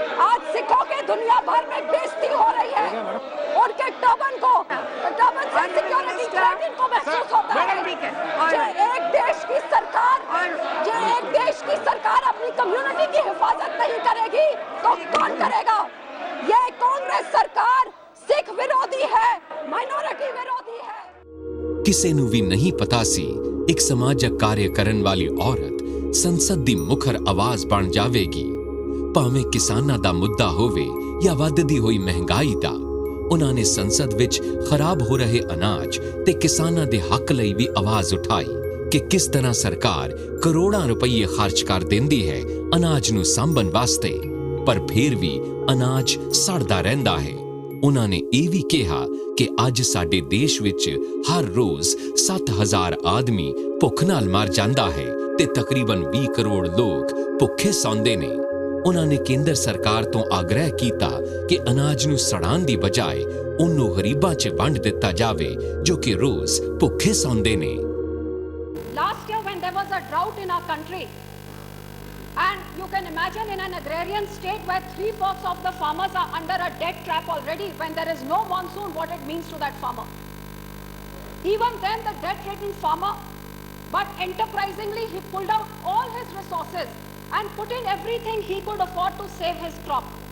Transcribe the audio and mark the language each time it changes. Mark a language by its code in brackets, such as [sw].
[hi] आज सिखों के दुनिया भर में बेइज्जती हो रही है। उनके टर्बन को, टर्बन से सिक्योरिटी थ्रेट इनको महसूस होता है। जो एक देश की सरकार, जो एक देश की सरकार अपनी कम्युनिटी की हिफाजत नहीं करेगी तो कौन करेगा? ये कांग्रेस सरकार सिख विरोधी है, माइनॉरिटी विरोधी है। [pa] ਕਿਸੇ ਨੂੰ ਵੀ ਨਹੀਂ ਪਤਾ ਸੀ ਇੱਕ ਸਮਾਜਿਕ ਕਾਰਜ ਕਰਨ ਵਾਲੀ ਔਰਤ ਸੰਸਦ ਦੀ ਮੁਖਰ ਆਵਾਜ਼ ਬਣ ਜਾਵੇਗੀ। ਭਾਵੇਂ ਕਿਸਾਨਾਂ ਦਾ ਮੁੱਦਾ ਹੋਵੇ ਜਾਂ ਵੱਧਦੀ ਹੋਈ ਮਹਿੰਗਾਈ ਦਾ, ਉਹਨਾਂ ਨੇ ਸੰਸਦ ਵਿੱਚ ਖਰਾਬ ਹੋ ਰਹੇ ਅਨਾਜ ਤੇ ਕਿਸਾਨਾਂ ਦੇ ਹੱਕ ਲਈ ਵੀ ਆਵਾਜ਼ ਉਠਾਈ ਕਿ ਕਿਸ ਤਰ੍ਹਾਂ ਸਰਕਾਰ ਕਰੋੜਾਂ ਰੁਪਏ ਖਰਚ ਕਰ ਦਿੰਦੀ ਹੈ ਅਨਾਜ ਨੂੰ ਸਾਂਭਣ ਵਾਸਤੇ, ਪਰ ਫਿਰ ਵੀ ਅਨਾਜ ਸੜਦਾ ਰਹਿੰਦਾ ਹੈ। ਉਹਨਾਂ ਨੇ ਇਹ ਵੀ ਕਿਹਾ ਕਿ ਅੱਜ ਸਾਡੇ ਦੇਸ਼ ਵਿੱਚ ਹਰ ਰੋਜ਼ 7000 ਆਦਮੀ ਭੁੱਖ ਨਾਲ ਮਰ ਜਾਂਦਾ ਹੈ ਤੇ ਤਕਰੀਬਨ 20 ਕਰੋੜ ਲੋਕ ਭੁੱਖੇ ਸੌਂਦੇ ਨੇ। ਉਹਨਾਂ ਨੇ ਕੇਂਦਰ ਸਰਕਾਰ ਤੋਂ ਆਗ੍ਰਹਿ ਕੀਤਾ ਕਿ ਅਨਾਜ ਨੂੰ ਸੜਾਉਣ ਦੀ ਬਜਾਏ ਉਹਨੂੰ ਗਰੀਬਾਂ 'ਚ ਵੰਡ ਦਿੱਤਾ ਜਾਵੇ ਜੋ ਕਿ ਰੋਜ਼ ਭੁੱਖੇ ਸੌਂਦੇ ਨੇ। [en] Last year when there was a drought in our country, and you can imagine in an agrarian state where 3/4 of the farmers are under a debt trap already, when there is no monsoon, what it means to that farmer. Even then the debt-ridden farmer, but enterprisingly he pulled out all his resources and put in everything he could afford to save his crop.